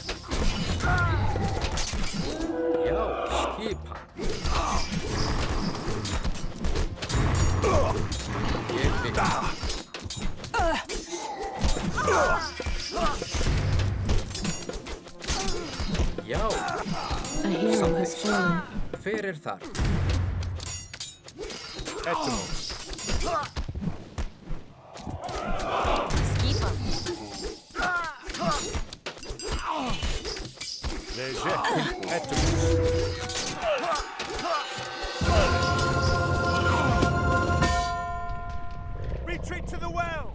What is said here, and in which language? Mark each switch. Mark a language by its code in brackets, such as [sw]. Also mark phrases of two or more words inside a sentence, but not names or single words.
[is] Já, skipan. Ég vil. Já. [en] A hero has fallen. [is] Hver er þar? Etymos. Skipan. Leger. Etymos. [en] Retreat to the well!